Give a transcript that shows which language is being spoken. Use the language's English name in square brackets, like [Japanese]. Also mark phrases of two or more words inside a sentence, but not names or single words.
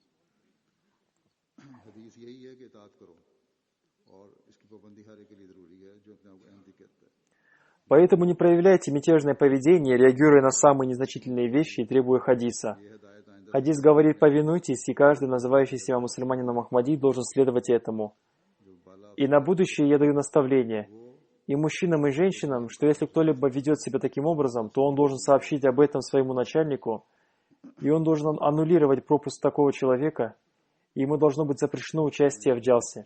[Urdu] حدیث یہی ہے کہ اطاعت کرو اور اس کی پابندی ہر ایک کے لیے ضروری ہے جو اپنے آپ کو احمدی کہتا ہے. [Russian] Поэтому не проявляйте мятежное поведение, реагируя на самые незначительные вещи и требуя хадиса. Хадис говорит: повинуйтесь, и каждый, называющий себя мусульманином Ахмади, должен следовать этому. И на будущее я даю наставление и мужчинам, и женщинам, что если кто-либо ведет себя таким образом, то он должен сообщить об этом своему начальнику, и он должен аннулировать пропуск такого человека, и ему должно быть запрещено участие в джалсе.